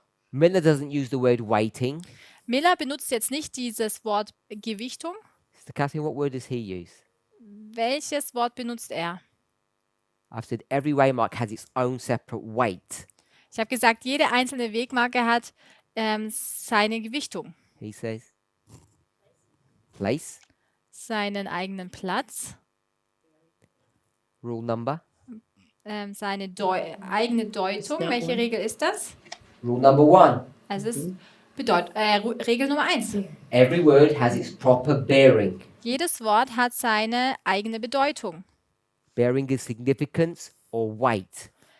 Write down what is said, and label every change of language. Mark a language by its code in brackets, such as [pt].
[en] Miller doesn't use the word weighting. [de] Miller benutzt jetzt nicht dieses Wort Gewichtung. [en] Mr. Catherine, what word does he use? [de] Welches Wort benutzt er? [en] I've said every waymark has its own separate weight. [de] Ich habe gesagt, jede einzelne Wegmarke hat seine Gewichtung, [en] He says place, [de] seinen eigenen Platz, [en] rule number. [de] seine eigene Deutung. [en] that [de] Welche [en] one? [de] Regel ist das? [en] Rule number 1. [de] Es ist Regel Nummer 1. [en] Every word has its proper bearing. [de] Jedes Wort hat seine eigene Bedeutung. [en] Bearing is significance or weight.